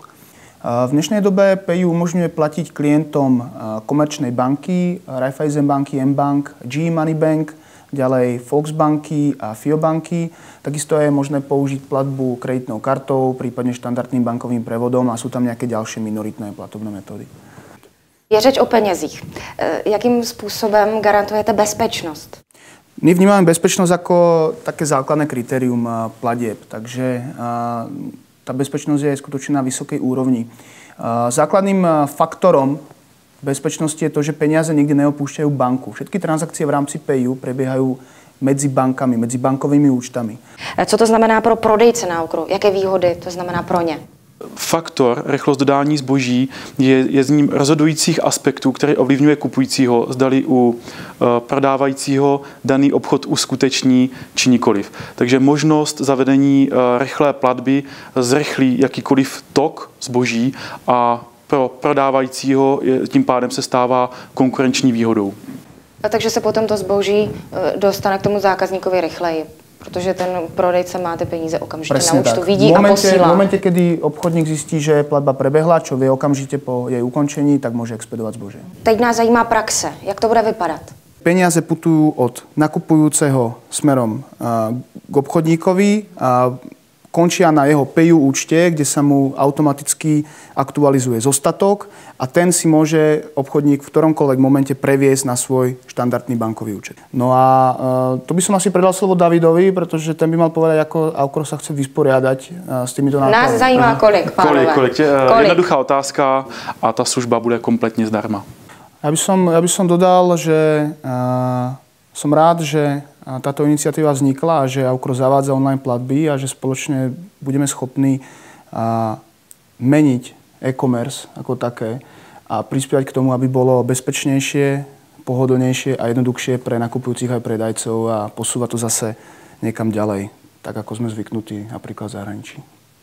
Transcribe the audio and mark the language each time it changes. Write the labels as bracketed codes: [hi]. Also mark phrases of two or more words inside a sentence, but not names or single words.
[sk] V dnešnej dobe PayU umožňuje platiť klientom Komerčnej banky, Raiffeisen banky, mBank, GE Money Bank, ďalej Volksbanky a FIO banky. Takisto je možné použiť platbu kreditnou kartou, prípadne štandardným bankovým prevodom a sú tam nejaké ďalšie minoritné platobné metódy. [cs] Je řeč o penězích. Jakým způsobem garantujete bezpečnost? [sk] My vnímame bezpečnosť ako také základné kritérium platieb, takže tá bezpečnosť je skutočne na vysokej úrovni. Základným faktorom bezpečnosti je to, že peniaze nikdy neopúšťajú banku. Všetky transakcie v rámci PayU prebiehajú medzi bankami, medzi bankovými účtami. [cs] Co to znamená pro prodejce na Aukru? Jaké výhody to znamená pro ně? Faktor rychlost dodání zboží je z ním rozhodujících aspektů, který ovlivňuje kupujícího, zdali u prodávajícího daný obchod uskuteční či nikoliv. Takže možnost zavedení rychlé platby zrychlí jakýkoliv tok zboží a pro prodávajícího tím pádem se stává konkurenční výhodou. A takže se potom to zboží dostane k tomu zákazníkovi rychleji. Protože ten prodejce má ty peníze okamžitě na účtu, vidí a posílá. [sk] V momente, kedy obchodník zistí, že platba prebehla, čo vie okamžite po jej ukončení, tak môže expedovať zbožie. [cs] Teď nás zajímá praxe. Jak to bude vypadat? [sk] Peniaze putujú od nakupujúceho smerom k obchodníkovi a končia na jeho PayU účte, kde sa mu automaticky aktualizuje zostatok a ten si môže obchodník v ktoromkoľvek momente previesť na svoj štandardný bankový účet. No a to by som asi predal slovo Davidovi, pretože ten by mal povedať, ako Aukro sa chce vysporiadať s týmito nákladmi. [cs] Nás zajímá kolik, pánové. Kolik? Jednoduchá otázka a ta služba bude kompletně zdarma. [sk] Ja by som dodal, že som rád, že táto iniciatíva vznikla a že Aukro zavádza online platby a že spoločne budeme schopní meniť e-commerce ako také a prispievať k tomu, aby bolo bezpečnejšie, pohodlnejšie a jednoduchšie pre nakupujúcich aj predajcov a posúvať to zase niekam ďalej, tak ako sme zvyknutí napríklad v zahraničí.